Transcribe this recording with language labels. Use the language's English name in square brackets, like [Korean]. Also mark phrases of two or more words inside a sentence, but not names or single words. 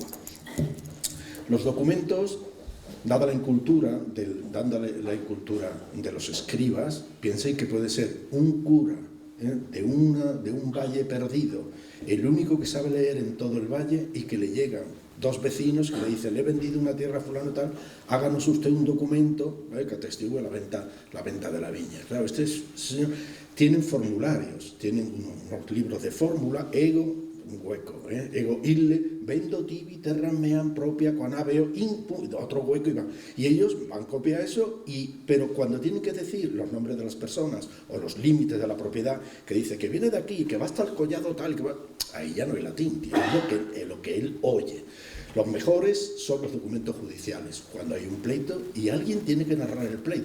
[Spanish] Los documentos, dada la incultura de los escribas, piensen que puede ser un cura de un valle perdido, el único que sabe leer en todo el valle, y que le llegan 2 vecinos que le dicen: le he vendido una tierra a fulano tal, háganos usted un documento que atestigue la venta de la viña. Claro, tienen formularios, tienen unos libros de fórmula, [Latin] ego ille, vendo tibi terram meam propia quan habeo [Spanish] otro hueco, y ellos van a copiar eso, pero cuando tienen que decir los nombres de las personas o los límites de la propiedad, que dice que viene de aquí, que va hasta el collado tal, ahí ya no hay latín, tío, es lo que él oye. Los mejores son los documentos judiciales, cuando hay un pleito y alguien tiene que narrar el pleito.